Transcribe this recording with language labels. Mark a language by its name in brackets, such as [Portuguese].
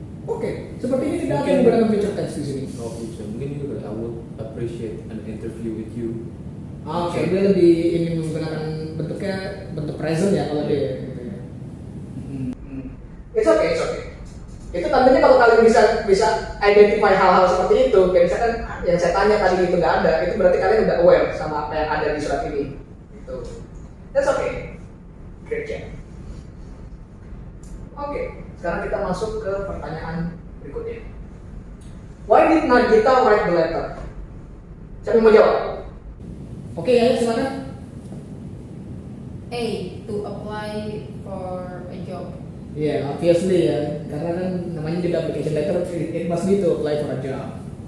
[Indonesian] Oke, seperti ini tidak ada yang menggunakan future tense di sini. [English] No future. [Indonesian] Mungkin juga [English] I would appreciate an interview with you. Oke, dia lebih ingin menggunakan bentuk present ya kalau dia gitu ya. It's okay. Itu tandanya kalau kalian bisa identify hal-hal seperti itu, kayak misalkan yang saya tanya tadi itu nggak ada, itu berarti kalian udah aware sama apa yang ada di surat ini. Gitu. That's okay. Great job. [Indonesian] Oke, sekarang kita masuk ke pertanyaan berikutnya. [English] Why did Nagita write the letter? [Indonesian] Siapa yang mau jawab? Oke, ayo silakan. [English] A, to apply for a job. Yeah, obviously [Indonesian] ya, karena kan namanya juga [English] application letter, it must be to apply for a job.